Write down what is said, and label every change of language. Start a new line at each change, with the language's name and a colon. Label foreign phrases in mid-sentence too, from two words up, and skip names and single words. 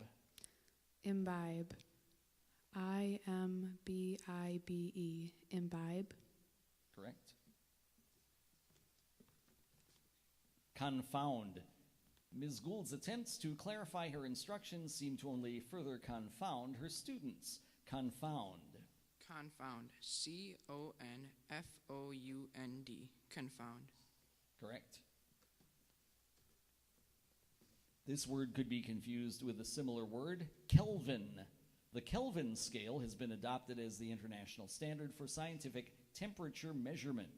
English: Imbibe. I-M-B-I-B-E. Imbibe. Correct. Confound. Ms. Gould's attempts to clarify her instructions seem to only further confound her students. Confound. Confound. C-O-N-F-O-U-N-D. Confound. Correct. This word could be confused with a similar word, Kelvin. The Kelvin scale has been adopted as the international standard for scientific temperature measurement.